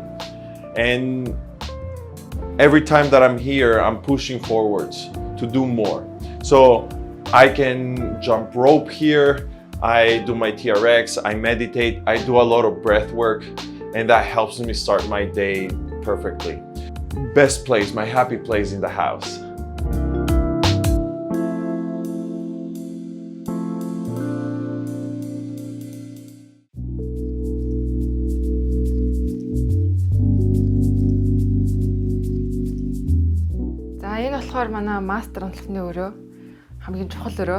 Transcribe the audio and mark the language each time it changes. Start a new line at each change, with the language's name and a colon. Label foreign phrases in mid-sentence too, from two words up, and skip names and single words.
English: And every time that I'm here, I'm pushing forwards to do more. So I can jump rope here, I do my TRX, I meditate, I do a lot of breath work, and that helps me start my day perfectly. Best place, my happy place in the house.
Mongolian: За энэ болохоор манай мастер онцлогчны өрөө хамгийн чухал өрөө.